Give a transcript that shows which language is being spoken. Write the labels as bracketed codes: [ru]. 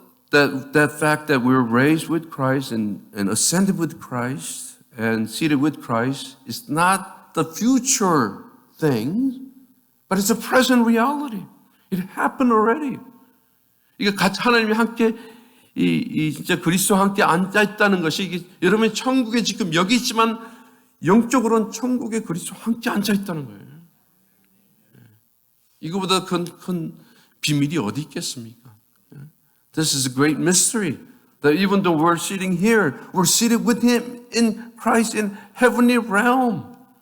[en] That fact that we're raised with Christ and ascended with Christ and seated with Christ is not the future thing, but it's a present reality. It happened already. [ko] 이게 같이 하나님이 함께 진짜 그리스도와 함께 앉아 있다는 것이 이게 여러분이 천국에 지금 여기 있지만 영적으로는 천국에 그리스도와 함께 앉아 있다는 거예요. 이거보다 큰 비밀이 어디 있겠습니까? [en] This is a great mystery. That even though we're sitting here, we're seated with Him in Christ in heavenly realm.